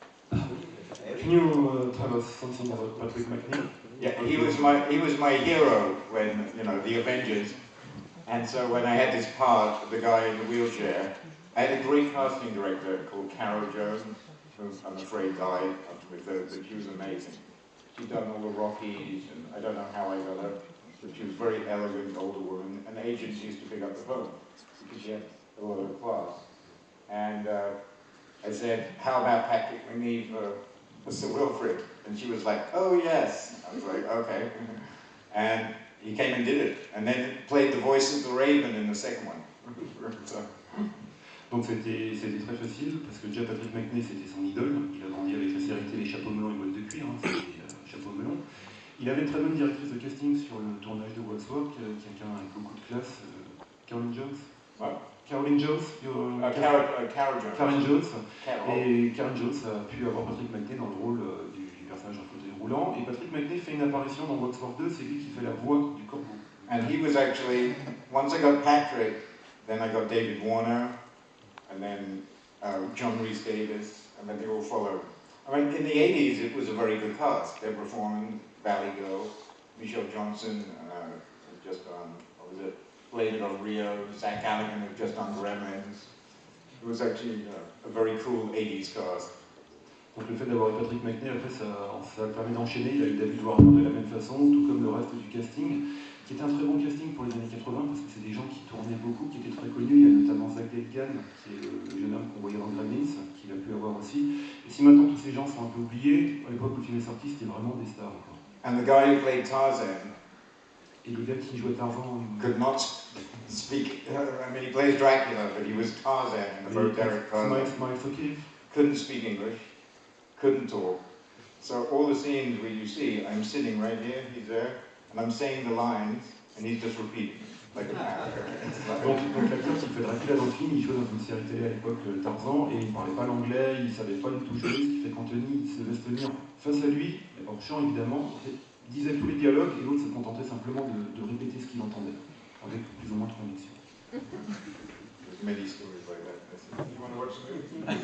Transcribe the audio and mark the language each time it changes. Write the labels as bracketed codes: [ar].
[en] Can you tell us something about Patrick Macnee? Yeah, he was my hero when, you know, the Avengers, and so when I had this part, the guy in the wheelchair, I had a great casting director called Carol Jones, who I'm afraid died afterwards, but she was amazing. She'd done all the Rockies, and I don't know how I got her, but she was a very elegant older woman, and agents used to pick up the phone because she had a lot of class. And I said, how about Patrick Macnee for Sir Wilfrid? And she was like, oh yes. I was like, okay. And he came and did it, and then played the voice of the Raven in the second one. So. [fr] Donc c'était très facile, parce que déjà Patrick Macnee c'était son idole, il a grandi avec la série télé Chapeau melon et boîte de cuir, hein, c'était Chapeau melon. Il avait une très bonne directrice de casting sur le tournage de Waxwork, quelqu'un avec beaucoup de classe, Caroline Jones. [en] What? Caroline Jones. Carol Jones. Karen Jones. Carol. [fr] Et Karen Jones a pu avoir Patrick Macnee dans le rôle du personnage en fauteuil roulant. Et Patrick Macnee fait une apparition dans Waxwork 2, c'est lui qui fait la voix du corbeau. [en] And he was actually, once I got Patrick, then I got David Warner, and then John Rhys Davis, and then they all followed. I mean, in the 80s, it was a very good cast. Deborah Foreman, Valley Girl, Michelle Johnson, just done, what was it? Blade of Rio, Zach Galligan had just done Gremlins. It was actually a very cool 80s cast. [fr] Donc le fait d'avoir Patrick Macnee, après ça permet d'enchaîner. Il a eu David Warner de la même façon, tout comme le reste du casting, qui était un très bon casting pour les années 80, parce que c'est des gens qui tournaient beaucoup, qui étaient très connus. Il y a notamment Zach Galligan, qui est le jeune homme qu'on voyait dans Gremlins, qu'il a pu avoir aussi. Et si maintenant tous ces gens sont un peu oubliés, à l'époque où le film est sorti, c'était vraiment des stars encore. [en] And the guy who played Tarzan, [fr] et le gars qui jouait Tarzan, [en] could not speak. I mean, he plays Dracula, but he was Tarzan in the very Derek Tarzan. Miles O'Keefe. Couldn't speak English, couldn't talk. So all the scenes where you see, I'm sitting right here, he's there, and I'm saying the lines, and he's just repeating like a parrot. [fr] Donc l'acteur qui fait Dracula dans le film, il jouait dans une série télé à l'époque, Tarzan, et il ne parlait pas l'anglais, il ne savait pas du tout jouer, ce qui fait qu'Anthony se laisse tenir face à lui, en chant évidemment, disait tous les dialogues, et l'autre se contentait simplement de répéter ce qu'il entendait, avec plus ou moins de conviction. [en] There's many stories like that. You want to watch the movie?